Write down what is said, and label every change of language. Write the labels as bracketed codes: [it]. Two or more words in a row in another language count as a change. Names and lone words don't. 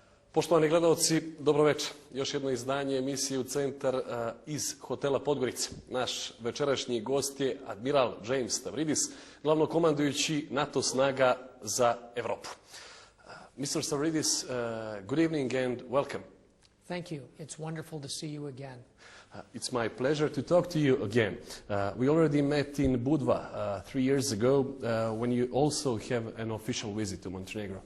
[sr] Poštovani gledalci, dobro večer. Još jedno izdanje emisije u-centar iz hotela Podgorica. Naš večerašnji gost je admiral Dzejms Stavridis, glavnokomandujući NATO snaga za Europu. [en] Mr. Stavridis, good evening and welcome. Thank you. It's wonderful to see you again. It's my pleasure to talk to you again. We already met in Budva 3 years ago when you also have an official visit to Montenegro.